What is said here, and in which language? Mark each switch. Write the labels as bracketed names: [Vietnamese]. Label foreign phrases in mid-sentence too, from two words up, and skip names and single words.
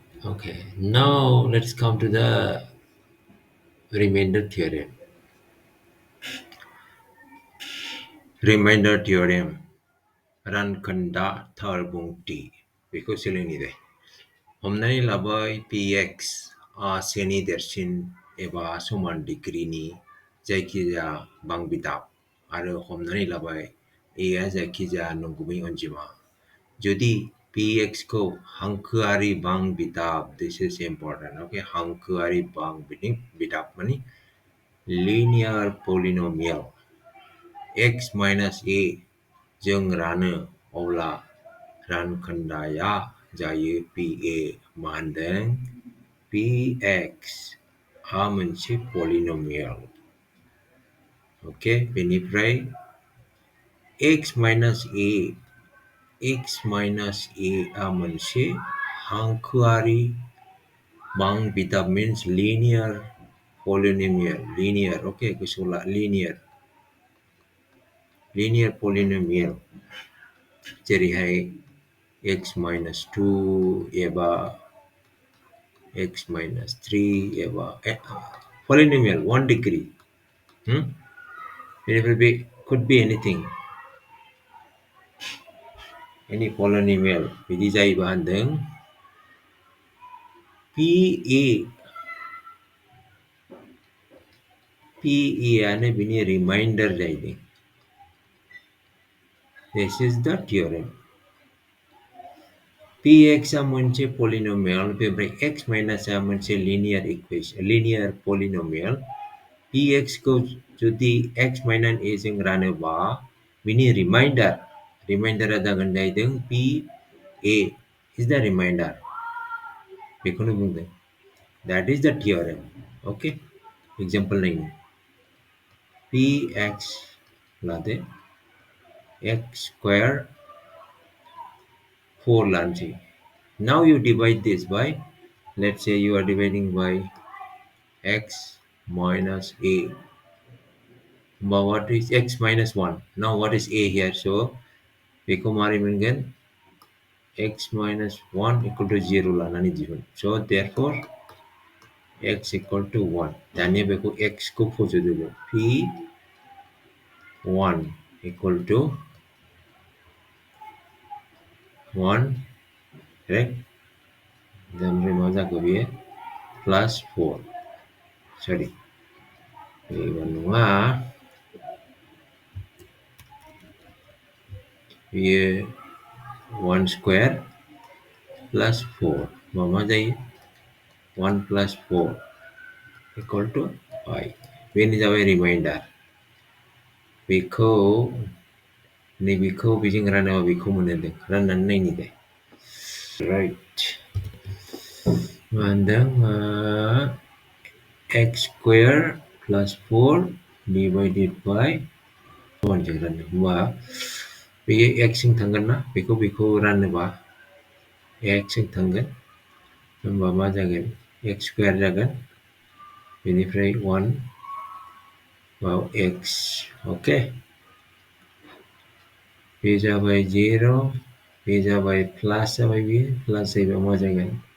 [English] Okay, now let's come to the remainder theorem. Remainder theorem. [Bodo] रानखोन्दा थार बुंथि बेखौ सोलोंनि दे। हमनानै लाबाय px आ सेनि देरसिन एबा समान डिग्रीनि जायखिजाया बांबिदाब आरो हमनानै लाबाय a आ जायखिजाया नंगुबै अनजिमा। जुदि px को हांखोआरि बांबिदाब, [English] this is important, [Bodo] okay, हांखोआरि बांबिदाब माने [English] linear polynomial x minus a [Bodo] जों रानो, अब्ला रानखोन्दाया जायो PA। मा होनदों? PX आ मोनसे पलिनोमियल। ओके, बेनिफ्राय x minus a आ मोनसे हांखोआरि बांबिदाब [English] means linear polynomial, linear, [Bodo] ओके, गोसोआव ला, [English] linear polynomial जेरैहाय x minus 2 एबा x minus 3 एबा polynomial 1 degree. It will be, could be anything, any polynomial. [Bodo] बिदि जायोबा होनदों PA आनो बिनि रिमाइंडर जाहैदों. [English] This is the theorem. Px [Bodo] आ मोनसे [English] polynomial, बेनिफ्राय x minus [Bodo] आ मोनसे [English] linear equation, linear polynomial. [Bodo] Px को जुदि [English] x minus a [Bodo] जों रानोबा बिनि रिमाइंडारा जागोन जाहैदों [English] PA is the remainder. [Bodo] बेखौनो बुंदों. [English] That is the theorem. Okay, example [Bodo] नायनो. Px लादो [English] x square [Bodo] 4 लानोसै. [English] Now you divide this by, let's say you are dividing by x minus a. But what is x minus 1? Now what is a here? So [Bodo] बेखौ मारै मोनगोन? [English] X minus 1 equal to 0 [Bodo] लानानै दिहुन. [English] So therefore x equal to 1. [Bodo] दानिया बेखौ x को फज'दोलो. [English] P1 equal to 1, correct? [Bodo] Then मा जाखो बेयो? Plus 4. Sorry. बेयो नङा. बेयो [English] 1 square plus 4. [Bodo] मा जायो? [English] 1 plus 4 equal to 5. [Bodo] बेनो जाबाय रिमाइंडार. बेखौ नैबेखौ बेजों रानोबा बेखौ मोनदों. राननानै नायनि दे. Right. मा होनदों? [English] X square plus 4 divided by 1 [Bodo] जों रानो. होमबा बेयो x जों थांगोन ना? बेखौ रानोबा x जों थांगोन. होमबा मा जागोन? [English] x square [Bodo] जागोन. बेनिफ्राय 1 x. ओके, बे जाबाय 0, बे जाबाय प्लास जाबाय, बे प्लास जायोबा मा जागोन?